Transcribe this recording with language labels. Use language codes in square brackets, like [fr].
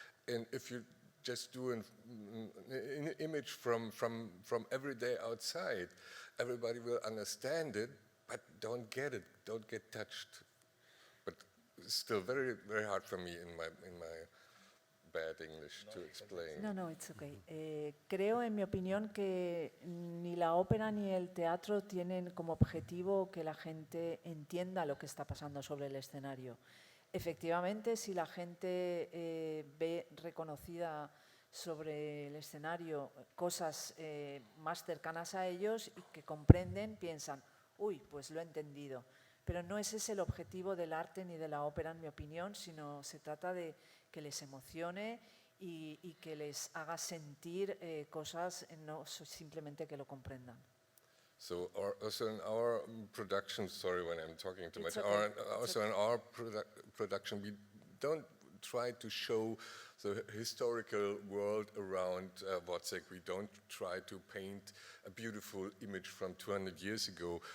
[en] And if you just do an image from everyday outside, everybody will understand it, but don't get it, don't get touched. But it's still very, very hard for me in my bad English to explain. No, it's okay. [es] Creo, en mi opinión, que ni la ópera ni el teatro tienen como objetivo que la gente entienda lo que está pasando sobre el escenario. Efectivamente, si la gente ve reconocida sobre el escenario cosas más cercanas a ellos y que comprenden, piensan, uy, pues lo he entendido. Pero no ese es el objetivo del arte ni de la ópera, en mi opinión, sino se trata de que les emocione y que les haga sentir cosas, no simplemente que lo comprendan. [en] So also in our production, sorry when I'm talking too It's much, okay. also in our production, we don't try to show the historical world around Wozzeck. We don't try to paint a beautiful image from 200 years ago.